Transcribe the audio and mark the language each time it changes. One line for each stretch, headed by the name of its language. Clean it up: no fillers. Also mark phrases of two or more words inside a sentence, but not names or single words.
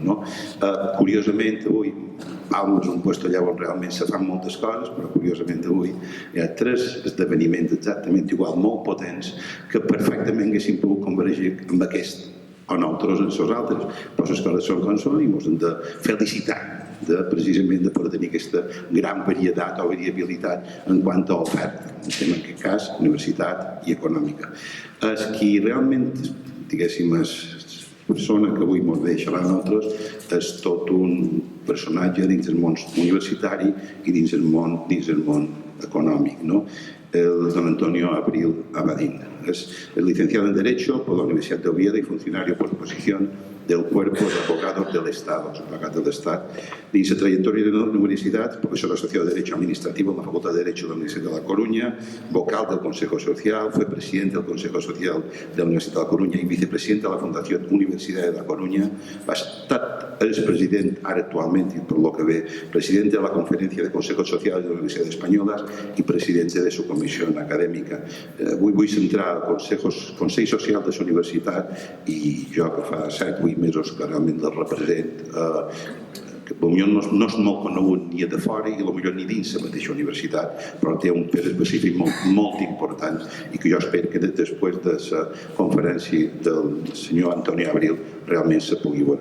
Catalan: Curiosament, avui és un lloc allà on realment se fan moltes coses, però curiosament avui hi ha 3 esdeveniments exactament igual, molt potents, que perfectament haguessin pogut convergir amb aquest o nosaltres en els altres, però les coses són com són i ens hem de felicitar precisament de poder tenir aquesta gran varietat o variabilitat en quant a oferta, en aquest cas, universitat i econòmica. És qui realment, diguéssim, és la persona que avui ens ve a xerrar a nosaltres, és tot un personatge dins el món universitari i dins el món econòmic.
Spanish: El don Antonio Abril Abadín. Es licenciado en Derecho por la Universidad de Oviedo y funcionario por posición del Cuerpo de Abogados del Estado,
Catalan: abogat de l'Estat. Dins la trajectòria de la universitat,
Spanish: profesor asociado de Derecho Administrativo en la Facultad de Derecho de la Universidad de La Coruña, vocal del Consejo Social, fue presidente del Consejo Social de la Universidad de La Coruña y vicepresidente de la Fundación Universidad de La Coruña.
Catalan: És president, ara actualment, i per lo que ve,
Spanish: presidente de la Conferència de Consejos Sociales de la Universidad Española
Catalan: i
Spanish: presidente de su comisión
Catalan: acadèmica. Vull centrar el Consell Social de la Universitat i jo que fa 7-8 mesos que realment el represent, que potser no és molt conegut ni de fora i potser ni dins la mateixa universitat, però té un pes específic molt important i que jo espero que després de la conferència del senyor Antonio Abril realment se pugui veure.